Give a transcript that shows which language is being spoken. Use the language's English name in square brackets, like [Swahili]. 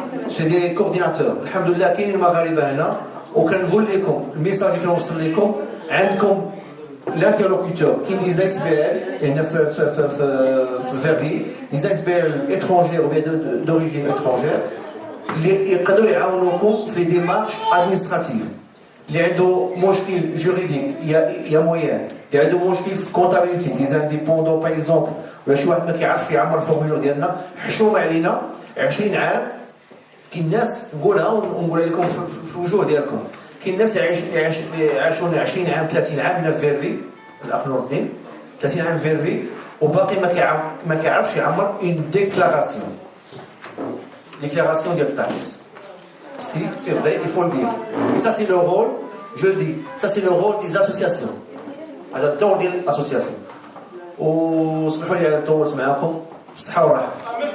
[French] C'est des coordinateurs. Alhamdoulilah, qui est le Maghariba là. [Arabic] وكنقول لكم الميساج اللي كنوصل لكم عندكم [French] l'interlocuteur qui des experts في Verviers, des experts étrangers ou bien d'origine étrangère [Arabic] اللي يقدروا يعاونوكم في [French] les démarches administratives. [Arabic] اللي عنده مشكل juridique, [French] il y a moyen. [Arabic] اللي عنده مشكل في comptabilité, [French] des indépendants par exemple, [Arabic] ولا شي واحد ما كيعرفش يعمر الفورمولير ديالنا، حشومه علينا 20 عام. كاين الناس نقولها ونقولها لكم في الوجوه ديالكم، كاين الناس يعيشون 20 عام 30 عام هنا في فيرفي، الاخ نور الدين 30 عام في فيرفي وباقي ما كيعرفش يعمر اون ديكلاراسيون ديال التاكس. [French] Si, c'est vrai, il faut le dire. Et ça, c'est le rôle, je le dis, ça, c'est le rôle des associations. [Arabic] هذا الدور ديال الاسوسياسيون. وسمحوا لي على التواصل معكم، بالصحه والراحه.